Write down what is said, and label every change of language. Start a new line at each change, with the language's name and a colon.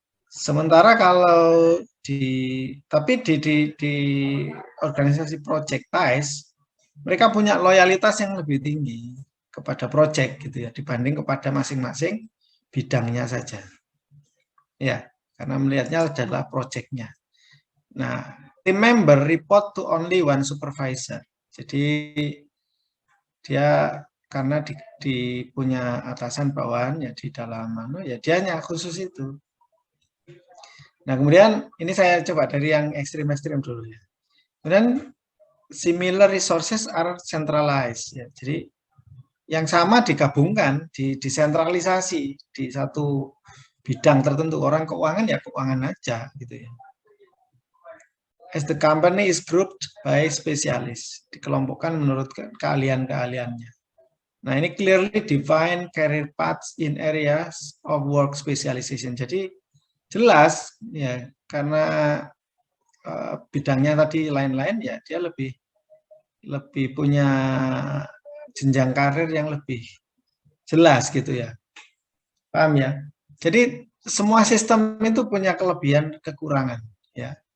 Indonesian: Sementara kalau tapi di organisasi projectize mereka punya loyalitas yang lebih tinggi kepada project gitu ya dibanding kepada masing-masing bidangnya saja. Ya, karena melihatnya adalah projectnya.
English: Nah, team member report to only one supervisor.
Indonesian: Jadi dia karena punya atasan bawahan ya di dalam ya dia hanya khusus itu. Nah, kemudian ini saya coba dari yang ekstrim-ekstrim dulu ya.
English: Kemudian similar resources are centralized ya.
Indonesian: Jadi yang sama digabungkan, disentralisasi di satu bidang tertentu. Orang keuangan ya keuangan aja gitu ya.
English: As the company is grouped by specialist,
Indonesian: dikelompokkan menurut keahlian-keahliannya.
English: Nah, ini clearly define career paths in areas of work specialization.
Indonesian: Jadi jelas ya karena bidangnya tadi lain-lain ya dia lebih punya jenjang karir yang lebih jelas gitu ya. Paham ya? Jadi semua sistem itu punya kelebihan kekurangan ya.